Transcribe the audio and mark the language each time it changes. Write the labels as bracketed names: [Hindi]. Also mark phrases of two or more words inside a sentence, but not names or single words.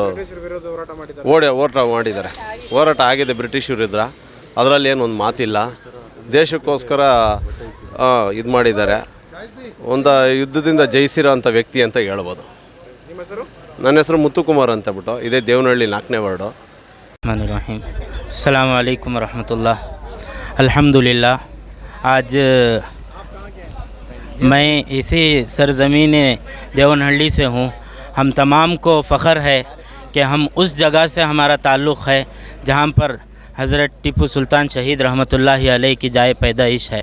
[Kannada] ವಿರೋಧ ಹೋರಾಟ ಮಾಡಿದ್ದಾರೆ. ಹೋರಾಟ ಆಗಿದೆ ಬ್ರಿಟಿಷ್ ವಿರುದ್ಧ, ಅದರಲ್ಲಿ ಏನು ಒಂದು ಮಾತಿಲ್ಲ. ದೇಶಕ್ಕೋಸ್ಕರ ಇದು ಮಾಡಿದ್ದಾರೆ, ಒಂದು ಯುದ್ಧದಿಂದ ಜಯಿಸಿರೋ ಅಂಥ ವ್ಯಕ್ತಿ ಅಂತ ಹೇಳ್ಬೋದು. ನಿಮ್ಮ ಹೆಸರು? ನನ್ನ ಹೆಸರು ಮುತ್ತುಕುಮಾರ್ ಅಂತ ಬಿಟ್ಟು, ಇದೇ ದೇವನಹಳ್ಳಿ 4ನೇ ವಾರ್ಡು. [Arabic] रहीम السلام عليكم رحمة الله. [Urdu] الحمدللہ، آج میں اسی سرزمین دیوانہلی سے ہوں. ہم تمام کو فخر ہے کہ ہم اس جگہ سے ہمارا تعلق ہے جہاں پر حضرت ٹیپو سلطان شہید [Arabic] رحمة الله عليه [Urdu] کی جائے پیدائش ہے.